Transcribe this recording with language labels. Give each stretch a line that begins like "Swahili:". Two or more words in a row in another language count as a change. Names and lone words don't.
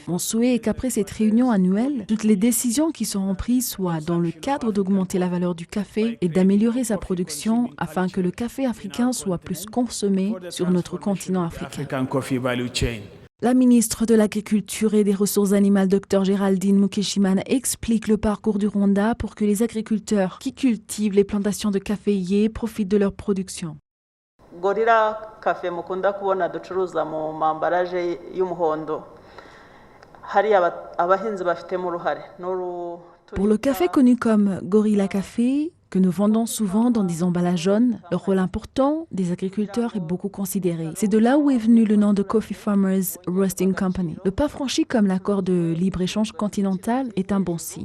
French: Mon souhait est qu'après cette réunion annuelle, toutes les décisions qui seront prises soient dans le cadre d'augmenter la valeur du café et d'améliorer sa production afin que le café africain soit plus consommé sur notre continent africain. La ministre de l'Agriculture et des Ressources animales, Dr Géraldine Mukeshimana, explique le parcours du Rwanda pour que les agriculteurs qui cultivent les plantations de caféiers profitent de leur production.
Kinyarwanda: Gorilla Cafe mukunda kubona ducuruza mu mambaraje y'umuhondo. Hari abahinzi bafitemo uruhare.
French: Pour le café connu comme Gorilla Café, que nous vendons souvent dans des emballages jaunes, le rôle important des agriculteurs est beaucoup considéré. C'est de là où est venu le nom de Coffee Farmers Roasting Company. Le pas franchi comme l'accord de libre-échange continental est un bon signe.